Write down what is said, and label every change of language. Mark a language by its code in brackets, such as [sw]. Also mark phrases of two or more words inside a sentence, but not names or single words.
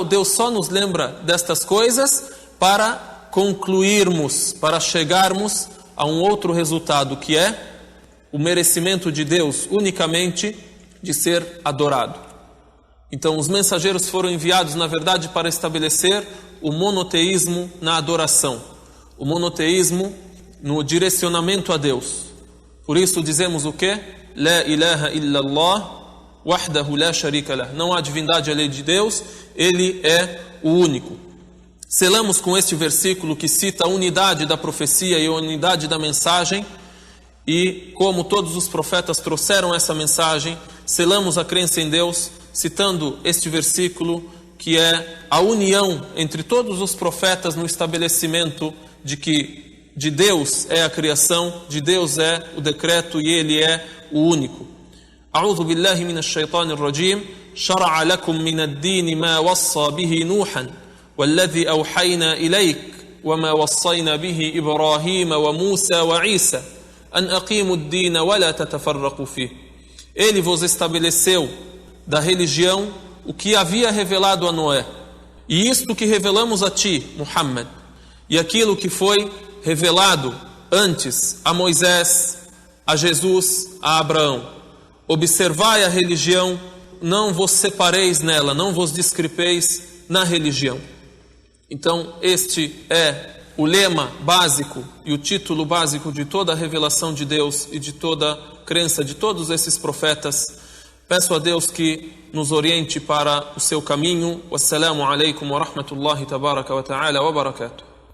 [pt] Deus só nos lembra destas coisas para concluirmos, para chegarmos a um outro resultado, que é o merecimento de Deus unicamente de ser adorado. Então os mensageiros foram enviados na verdade para estabelecer o monoteísmo na adoração, o monoteísmo no direcionamento a Deus. Por isso dizemos o quê? [ar] لا إله إلا الله وحده لا شريك له. [pt] Não há divindade além de Deus, Ele é o único. Selamos com este versículo que cita a unidade da profecia e a unidade da mensagem, e como todos os profetas trouxeram essa mensagem, selamos a crença em Deus citando este versículo, que é a união entre todos os profetas no estabelecimento de que de Deus é a criação, de Deus é o decreto e Ele é o único. [ar] أعوذ بالله من الشيطان الرجيم شرع لكم من الدين ما وصى به نوحا والذي أوحينا إليك وما وصينا به إبراهيم وموسى وعيسى أن أقيموا الدين ولا تتفرقوا فيه. [pt] Ele vos estabeleceu da religião o que havia revelado a Noé, e isto que revelamos a ti, Muhammad, e aquilo que foi revelado antes a Moisés, a Jesus, a Abraão. Observai a religião, não vos separeis nela, não vos discrepeis na religião. Então este é o lema básico e o título básico de toda a revelação de Deus e de toda a crença de todos esses profetas. Peço a Deus que nos oriente para o seu caminho. [ar] والسلام عليكم ورحمة الله تبارك وتعالى وبركاته.